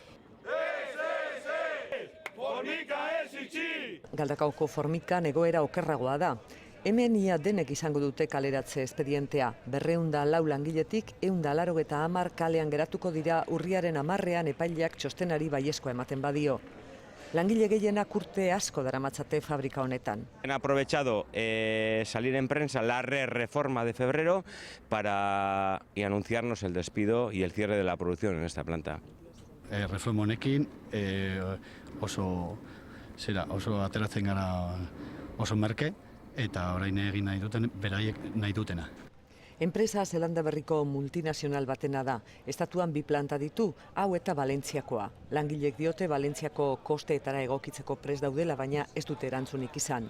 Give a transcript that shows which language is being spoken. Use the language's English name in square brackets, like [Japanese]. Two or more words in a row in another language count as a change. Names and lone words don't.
[Basque] Galdakaoko Formikan egoera okerragoa da. Hemen ia denek izango dute kaleratze espedientea. 204 langiletik 180 kalean geratuko dira urriaren 10ean epaileak txostenari baiezkoa ematen badio. Langile gehienak urte asko daramatzate fabrika honetan. [Spanish] Han aprovechado salir en prensa la reforma de febrero para anunciarnos el despido y el cierre de la producción en esta planta. [Basque] Reforma honekin oso ateratzen gara oso merke, eta orain egin nahi duten, beraiek nahi dutena. Enpresa Zelanda Berriko multinazional batena da. Estatuan 2 planta ditu, hau eta Valentziakoa. Langilek diote Valentziako kosteetara egokitzeko prest daudela, baina ez dute erantzunik izan.